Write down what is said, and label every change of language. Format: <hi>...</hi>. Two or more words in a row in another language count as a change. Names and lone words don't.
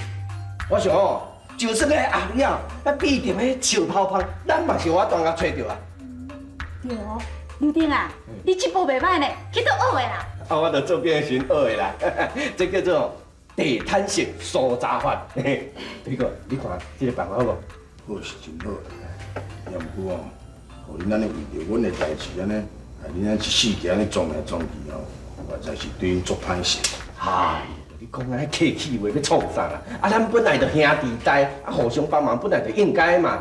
<nan>我想哦，就算个后日啊，必定迄树头芳，咱嘛是有法当甲找着啊。对哦，柳丁啊，你这步袂歹呢，去倒学的啦。啊，我著做变寻学的啦，这叫做地毯式梳查法。这个，你看这个办法好无？好是真好，也毋过哦，互恁安尼为着阮的代志安尼，害恁安一世纪安尼撞来撞去哦，实在是对恁足歹势。嗨，你讲安尼客气话要创啥啦？啊，咱本来就兄弟代，啊，互相帮忙本来就应该嘛。</nan>